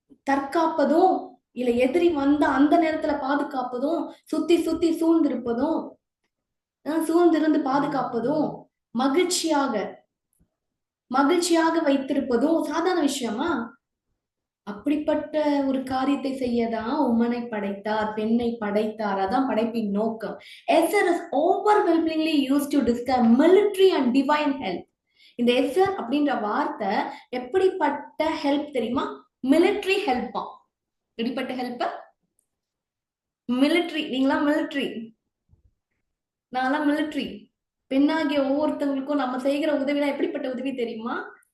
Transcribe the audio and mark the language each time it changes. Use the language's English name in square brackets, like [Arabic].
[Tamil] தற்காப்பதும், இல்ல எதிரி வந்த அந்த நேரத்துல பாதுகாப்பதும், சுத்தி சுத்தி சூழ்ந்திருப்பதும், சூழ்ந்திருந்து பாதுகாப்பதும், மகிழ்ச்சியாக வைத்திருப்பதும் சாதாரண விஷயமா? அப்படிப்பட்ட ஒரு காரியத்தை செய்யதான் உமனை படைத்தார், பெண்ணை படைத்தார். அதான் படைப்பின் நோக்கம். [English] எஸ்ஸர் is overwhelmingly used to describe military and divine help. [Tamil] இந்த எஸ்ஸர் அப்படின்ற வார்த்தை எப்படிப்பட்ட ஹெல்ப் தெரியுமா? மிலிட்ரி ஹெல்ப்பா. எப்படிப்பட்ட ஹெல்ப்? மிலிட்ரி. நீங்களா மிலிட்ரி, நான்லாம் மிலிட்ரி. பெண்ணாகிய ஒவ்வொருத்தவங்களுக்கும் நம்ம செய்கிற உதவினா எப்படிப்பட்ட உதவி தெரியுமா?